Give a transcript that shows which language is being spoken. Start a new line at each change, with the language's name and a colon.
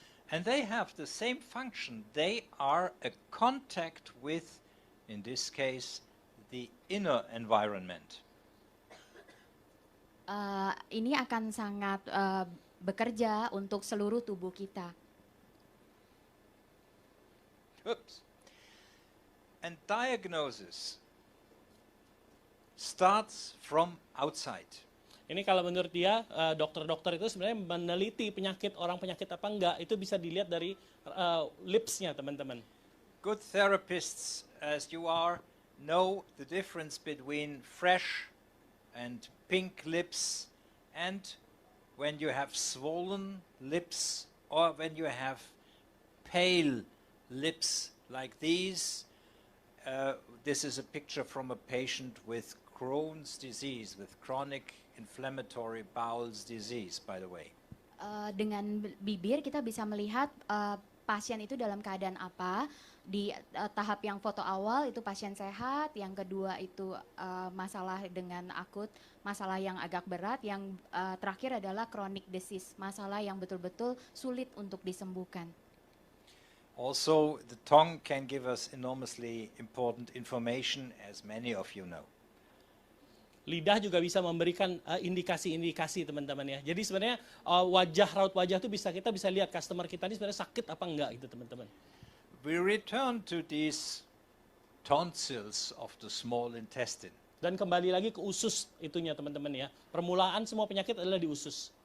English: And they have the same function. They are a contact with, in this case, the inner environment.
Indonesian: Ini akan sangat bekerja untuk seluruh tubuh kita.
English: Oops. And diagnosis starts from outside.
Indonesian: Ini kalau menurut dia, dokter-dokter itu sebenarnya meneliti orang penyakit apa enggak, itu bisa dilihat dari lips-nya, teman-teman.
English: Good therapists, as you are, know the difference between fresh and pink lips and when you have swollen lips or when you have pale lips like these. This is a picture from a patient with Crohn's disease, with chronic inflammatory bowel disease, by the way.
Indonesian: Dengan bibir kita bisa melihat pasien itu dalam keadaan apa. Di tahap yang foto awal itu pasien sehat, yang kedua itu masalah dengan akut, masalah yang agak berat, yang terakhir adalah chronic disease, masalah yang betul-betul sulit untuk disembuhkan.
English: Also, the tongue can give us enormously important information, as many of you know.
Indonesian: Lidah juga bisa memberikan indikasi-indikasi, teman-teman ya. Jadi sebenarnya raut wajah itu kita bisa lihat customer kita ini sebenarnya sakit apa enggak gitu, teman-teman.
English: We return to these tonsils of the small intestine.
Indonesian: Dan kembali lagi ke usus itunya, teman-teman ya. Permulaan semua penyakit adalah di usus.